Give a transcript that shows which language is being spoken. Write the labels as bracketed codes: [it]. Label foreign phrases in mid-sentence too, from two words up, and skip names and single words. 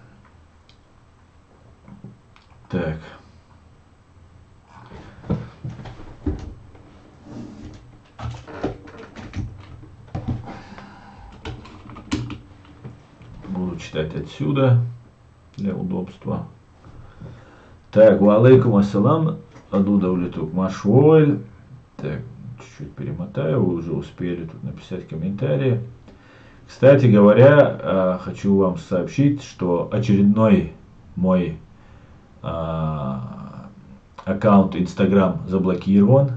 [ru] Так. Буду читать отсюда для удобства. Так, [ar] وعليكم السلام, адудавлетук машволь. [ru] Так, чуть-чуть перемотаю, вы уже успели тут написать комментарии. Кстати говоря, хочу вам сообщить, что очередной мой аккаунт Instagram заблокирован.